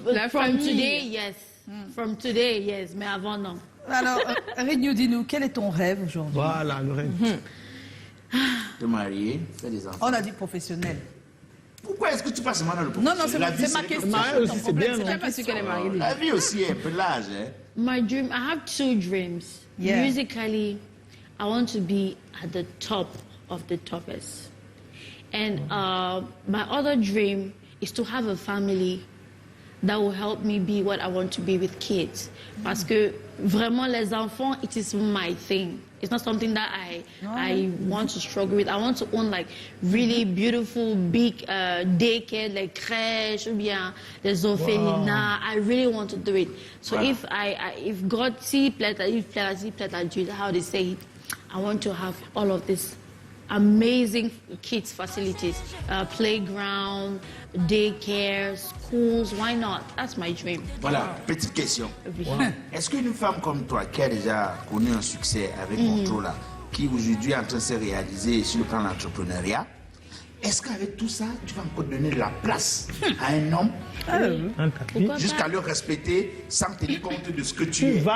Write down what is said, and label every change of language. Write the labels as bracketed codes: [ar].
[en] From today, yes. From today, yes. [fr] Mais avant, non. Alors, Rignou, dis-nous, quel est ton rêve aujourd'hui? Voilà, le rêve. Te marier, faire des enfants. On a dit professionnel. Pourquoi est-ce que tu passes maintenant le professionnel? Non, non, c'est ma question. Mariée aussi, c'est bien, non? Je pas sûr qu'elle est mariée. La vie aussi est un peu large. Hein? [en] My dream, I have two dreams. Yeah. Musically, I want to be at the top of the toppest. And my other dream is to have a family that will help me be what I want to be with kids. [fr] Parce que vraiment, les enfants, [en] it is my thing. It's not something that I want to struggle with. I want to own like really beautiful, big daycare, like crèche, [fr] ou bien des orphelinats. [en] I really want to do it. So if God see pleasure [fr] à Dieu, [en] how they say it, I want to have all of this amazing kids facilities, playground, daycare, schools. Why not? That's my dream. [fr] Voilà, petite question. Est-ce qu'une femme comme toi, qui a déjà connu un succès avec Controla, qui aujourd'hui est en train de se réaliser sur le plan de l'entrepreneuriat, est-ce qu'avec tout ça, tu vas encore donner de la place à un homme jusqu'à le respecter sans tenir compte de ce que tu es?